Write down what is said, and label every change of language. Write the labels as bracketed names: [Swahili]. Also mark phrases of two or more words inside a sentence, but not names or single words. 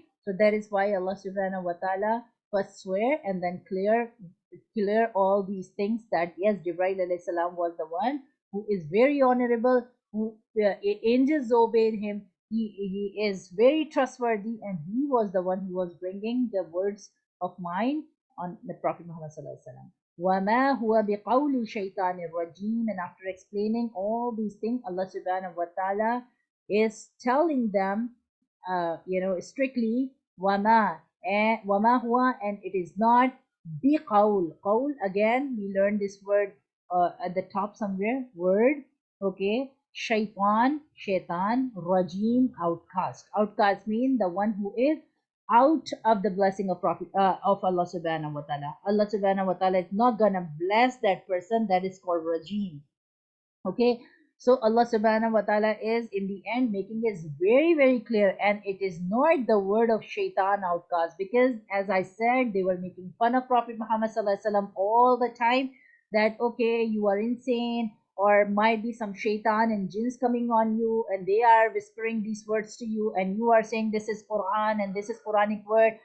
[English] So that is why Allah [Arabic] سبحانه وتعالى [English] first swear and then clear all these things, that yes, Jibril [Arabic] عليه السلام [English] was the one who is very honorable, who angels obeyed him. He is very trustworthy, and he was the one who was bringing the words of mine on the Prophet Muhammad [Arabic] صلى الله عليه وسلم. وَمَا هُوَ بِقَوْلِ شَيْطَانِ الرَّجِيمِ. [English] And after explaining all these things, Allah [Arabic] سبحانه وتعالى [English] is telling them, strictly, [Arabic] وما هو, [English] and it is not [Arabic] بقول. [English] Qaul, again, we learned this word at the top somewhere, word, okay, [Arabic] شيطان، رجيم, [English] outcast. Outcast mean the one who is out of the blessing of Prophet of Allah [Arabic] سبحانه وتعالى. [English] Allah [Arabic] سبحانه وتعالى [English] is not gonna bless that person. That is called rajim. Okay, so Allah [Arabic] سبحانه وتعالى [English] is in the end making it very, very clear, and it is not the word of shaitan, outcast, because as I said, they were making fun of Prophet Muhammad [Arabic] صلى الله عليه وسلم [English] all the time, that okay, you are insane, or might be some shaitan and jinns coming on you, and they are whispering these words to you, and you are saying this is Quran and this is Quranic word.